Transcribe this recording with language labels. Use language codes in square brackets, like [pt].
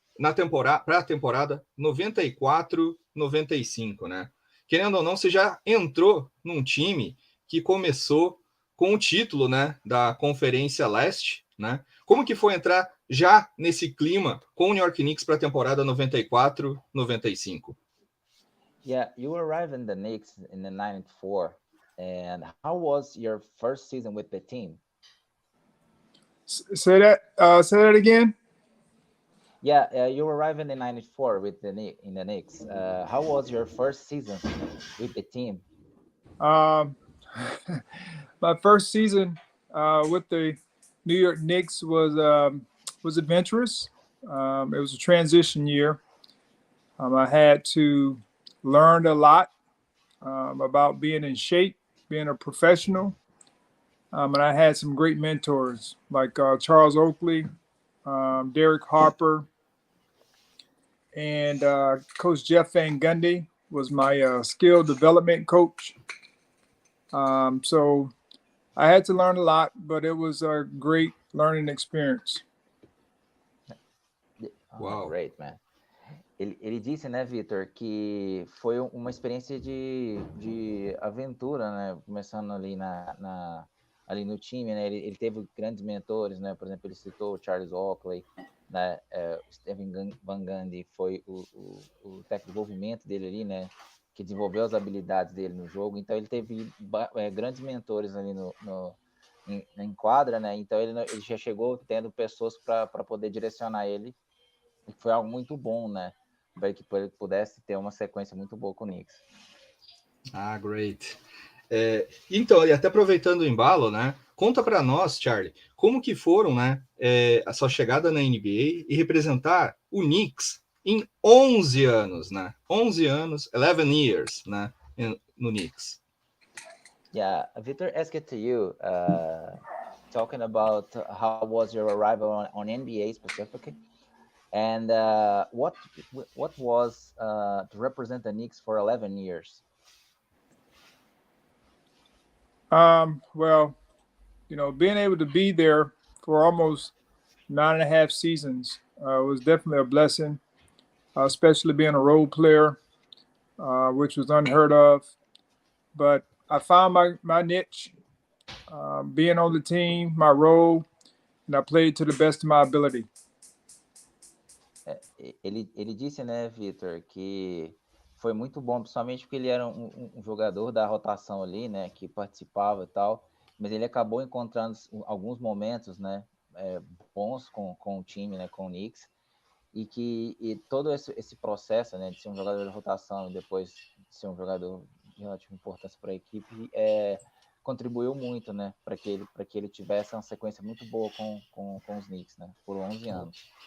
[pt] Para a temporada 94-95, né? Querendo ou não, você já entrou num time que começou com o título, né, da Conferência Leste, né? Como que foi entrar já nesse clima com o New York Knicks para a temporada 94-95? [en] Yeah, you arrived in the Knicks in the 94, and how was your first season with the team? Say that again. Yeah, you arrived in the 94 with the Knicks. How was your first season with the team? My first season with the New York Knicks was adventurous. It was a transition year. I had to learn a lot about being in shape, being a professional. And I had some great mentors like Charles Oakley, Derek Harper, and Coach Jeff Van Gundy was my skill development coach. So I had to learn a lot, but it was a great learning experience. Wow, great, man. [pt] Ele disse, né, Victor, que foi uma experiência de aventura, né, começando ali ali no time, né, ele teve grandes mentores, né, por exemplo, ele citou o Charles Oakley, né, Steven Van Gundy foi o técnico de desenvolvimento dele ali, né, que desenvolveu as habilidades dele no jogo, então ele teve grandes mentores ali em quadra, né, então ele já chegou tendo pessoas para poder direcionar ele, e foi algo muito bom, né, para que ele pudesse ter uma sequência muito boa com o Knicks. [en] Great. [pt] Então, e até aproveitando o embalo, né? Conta para nós, Charlie, como que foram, né, a sua chegada na NBA e representar o Knicks em 11 anos, né? 11 anos, [en] 11 years, [pt] né, no Knicks. [en] Yeah, Victor, ask it to you, talking about how was your arrival on NBA specifically, and what was to represent the Knicks for 11 years? Well, being able to be there for almost 9.5 seasons was definitely a blessing, especially being a role player, which was unheard of. But I found my niche, being on the team, my role, and I played to the best of my ability. [pt] Ele disse, né, Victor, que foi muito bom, principalmente porque ele era um jogador da rotação ali, né, que participava e tal, mas ele acabou encontrando alguns momentos, né, bons com o time, né, com o Knicks, e todo esse processo, né, de ser um jogador de rotação e depois de ser um jogador de relativa importância para a equipe, contribuiu muito, né, para que ele tivesse uma sequência muito boa com os Knicks, né, por 11 anos.